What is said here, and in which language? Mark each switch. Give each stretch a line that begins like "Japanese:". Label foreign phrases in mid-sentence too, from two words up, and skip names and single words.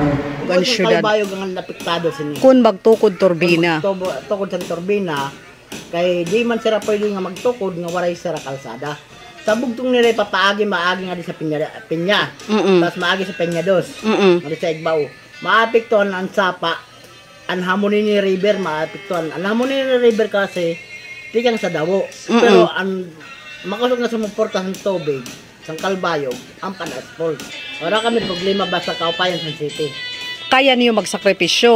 Waray: Kung Calbayog ang napiktado sini. Kung magtukod turbina. Tukod sa turbina, Kay di man sira pwede nga magtukod nga waray sira kalsada. Sa bugtong nila papaagi maagi nga di sa pinya. Tas maagi sa Peña Dos. Nga sa Igbaw. Maapektuhan ang sapa. Ang hamon ni river maapektuhan. Ang hamon ni river kasi tikang sa dawo. Pero ang makasog na sumuporta sa tubig sa Calbayog ang pan-asphalt. Wala kami problema basta kaupayan sa city.
Filipino: Kaya niyo magsakripisyo.